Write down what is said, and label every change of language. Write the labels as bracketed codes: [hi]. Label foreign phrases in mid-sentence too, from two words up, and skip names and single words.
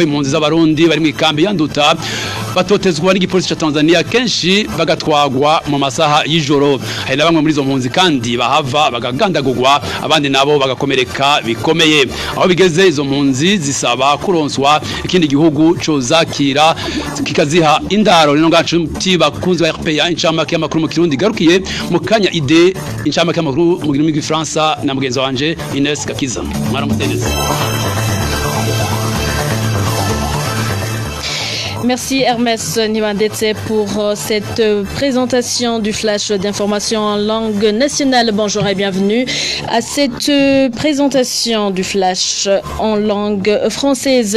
[rn] impunzi z'abarundi bari mu ikambi yanduta batotezwa n'igipolisi ca Tanzania kenshi bagatwagwa mu masaha y'ijoro hari na bamwe muri izo mpunzi kandi bahava bagagandagurwa abandi nabo bagakomereka bikomeye aho bigeze izo mpunzi zisaba kuronswa ikindi gihugu co zakira kikaziha indaro rino ngacuti bakunzi ba RPA incamake y'amakuru mu Kirundi garukiye mu kanya ide incamake y'amakuru mu rurimi rw'Ifaransa na mugenzi wanje Ines Kakiza mwaramuteneza. [fr] Merci Hermès Nibandetse pour cette présentation du flash d'information en langue nationale. Bonjour et bienvenue à cette présentation du flash en langue française.